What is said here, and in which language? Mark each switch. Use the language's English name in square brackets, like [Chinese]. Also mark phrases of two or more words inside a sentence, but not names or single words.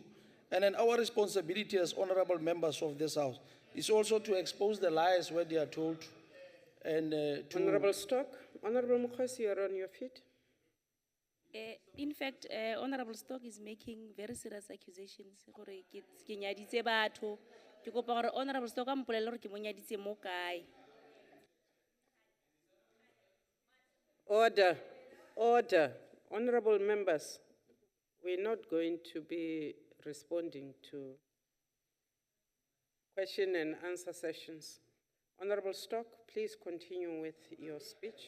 [English] And then our responsibility as honorable members of this House is also to expose the lies where they are told. And Honorable Stock, Honorable Mukhosi, you are on your feet. In fact, Honorable Stock is making very serious accusations. [Tswana] Gore ke nyaditse batho. Ke kopa gore Honorable Stock a mpolelle gore ke mo nyaditse mo kae. [English] Order. Honorable members, we're not going to be responding to question and answer sessions. Honorable Stock, please continue with your speech.